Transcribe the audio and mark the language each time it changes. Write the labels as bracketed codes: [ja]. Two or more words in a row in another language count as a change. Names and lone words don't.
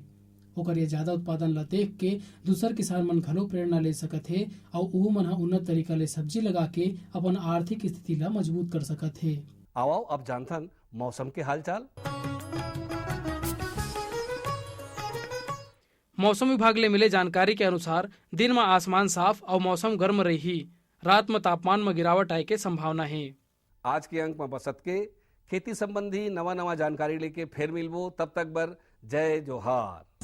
[hne] ओकर ये ज्यादा उत्पादन ला देख के दूसर किसान मन घलो प्रेरणा ले सकत हे और उहू मन उन्नत तरीका ले सब्जी लगा के अपन आर्थिक स्थिति ला मजबूत कर सकत हे। आओ अब जानथन मौसम के हालचाल। मौसम विभाग ले मिले जानकारी के अनुसार दिन में आसमान साफ और मौसम गर्म रही। रात में तापमान में गिरावट आए के संभावना है। आज के अंक में बसत के खेती संबंधी नवा नवा जानकारी लेके फिर मिलबो। तब तक बर जय जोहार।